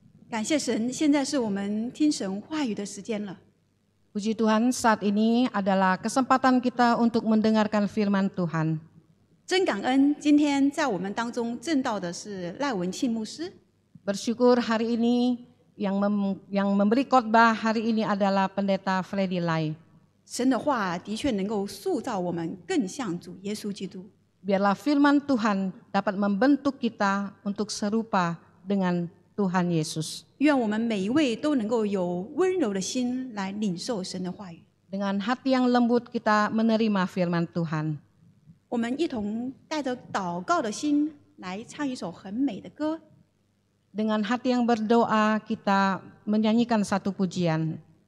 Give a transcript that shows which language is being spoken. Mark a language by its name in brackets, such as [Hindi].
[Chinese] 感谢神，现在是我们听神话语的时间了。 [Indonesian] Puji Tuhan, saat ini adalah kesempatan kita untuk mendengarkan firman Tuhan. [Chinese] 真感恩，今天在我们当中证道的是赖文庆牧师。 [Indonesian] Bersyukur hari ini yang memberi khotbah hari ini adalah Pendeta Freddy Lai. [Chinese] 神的话的确能够塑造我们更像主耶稣基督。 [Indonesian] Biarlah firman Tuhan dapat membentuk kita untuk serupa dengan Tuhan Yesus. [Chinese] 愿我们每一位都能够有温柔的心来领受神的话语。 [Indonesian] Dengan hati yang lembut kita menerima firman Tuhan. [Chinese] 我们一同带着祷告的心来唱一首很美的歌。 [Indonesian] Dengan hati yang berdoa kita menyanyikan satu pujian.